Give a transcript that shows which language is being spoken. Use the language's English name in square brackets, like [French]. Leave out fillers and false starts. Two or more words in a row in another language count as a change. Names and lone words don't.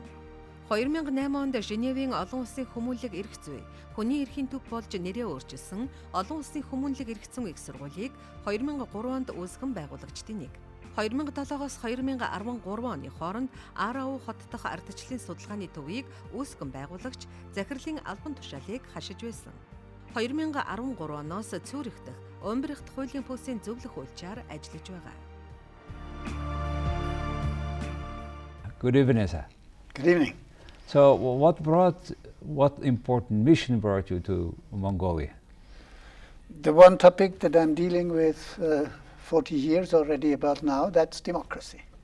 [Mongolian] 2008 онд Женевийн олон улсын хүмүүнлэг эрх зүй, хүний эрхийн төв болж нэрээ өөрчилсөн олон улсын хүмүүнлэг эрх зүйн их сургуулийг 2003 онд үүсгэн байгуулагчдын нэг. 2007-оос 2013 оны хооронд АНУ хот дахь ардчлалын судалгааны төвийг үүсгэн байгуулагч захирлын албан тушаалыг хашиж байсан. 2013 оноос Цюрих дахь Умбрихт хуулийн пүүсийн зөвлөх хуульчаар ажиллаж байгаа. [English] Good evening, sir. Good evening. So, what important mission brought you to Mongolia? The one topic that I'm dealing with 40 years already about now, that's democracy.